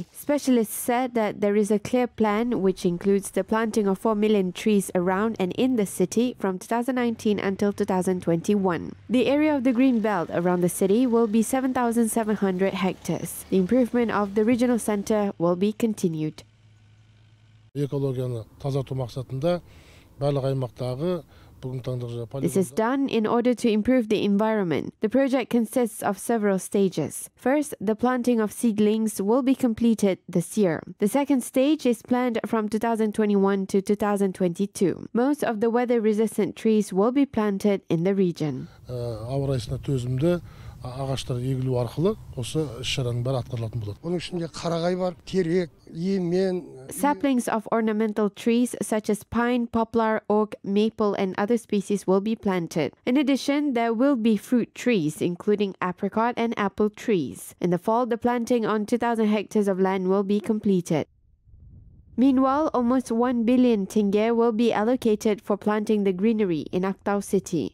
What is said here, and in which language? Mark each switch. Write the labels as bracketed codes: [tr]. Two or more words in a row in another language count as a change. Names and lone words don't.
[en] Specialists said that there is a clear plan which includes the planting of 4 million trees around and in the city from 2019 until 2021. The area of the green belt around the city will be 7,700 hectares. The improvement of the regional center will be continued. [kk] Экологияны тазарту мақсатында барлық аймақтағы [en] This is done in order to improve the environment. The project consists of several stages. First, the planting of seedlings will be completed this year. The second stage is planned from 2021 to 2022. Most of the weather-resistant trees will be planted in the region. [kk] Ауа райына төзімді ағаштар егілу арқылы осы іс-шараның бәрі атқарылатын болады. Оның ішінде қарағай бар, терек, емен. [en] Saplings of ornamental trees such as pine, poplar, oak, maple, and other species will be planted. In addition, there will be fruit trees, including apricot and apple trees. In the fall, the planting on 2,000 hectares of land will be completed. Meanwhile, almost 1 billion tenge will be allocated for planting the greenery in Aktau city.